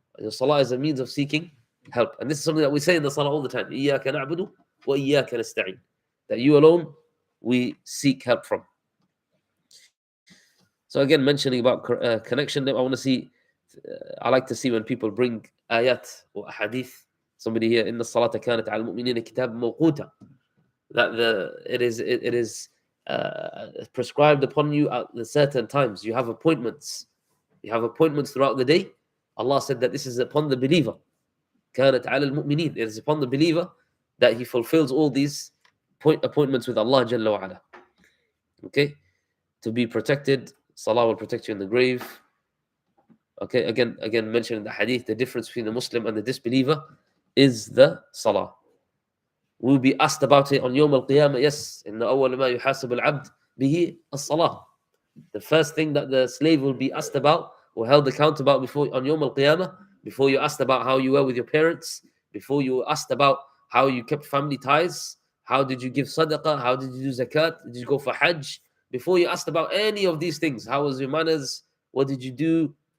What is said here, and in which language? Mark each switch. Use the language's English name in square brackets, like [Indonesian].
[English] Your salah is a means of seeking help. And this is something that we say in the salah all the time. [Arabic] إِيَّاكَ نَعْبُدُ وَإِيَّاكَ نَسْتَعِينُ. [English] That you alone we seek help from. So again, mentioning about connection, I want to see, I like to see when people bring ayat or hadith. Somebody here, [Arabic] إِنَّ الصَّلَاةَ كَانَتْ عَلَى الْمُؤْمِنِينَ كِتَابًا مَوْقُوتًا. [English] That it is prescribed upon you at the certain times. You have appointments. You have appointments throughout the day. Allah said that this is upon the believer. [Arabic] كَانَتْ عَلَى الْمُؤْمِنِينَ. [English] It is upon the believer that he fulfills all these appointments with Allah Jalla wa Ala. Okay? To be protected. Salah will protect you in the grave. Okay, again mentioning the hadith, the difference between the Muslim and the disbeliever is the salah. We'll be asked about it on Yawm al-Qiyamah. Yes, [Arabic] إِنَّ أَوَّلَ مَا يُحَاسَبُ الْعَبْدِ بِهِ الصَّلَاةِ. [English] The first thing that the slave will be asked about or held account about before on Yawm al-Qiyamah, before you asked about how you were with your parents, before you asked about how you kept family ties, how did you give sadaqah, how did you do zakat, did you go for hajj, before you asked about any of these things, how was your manners, What did you do?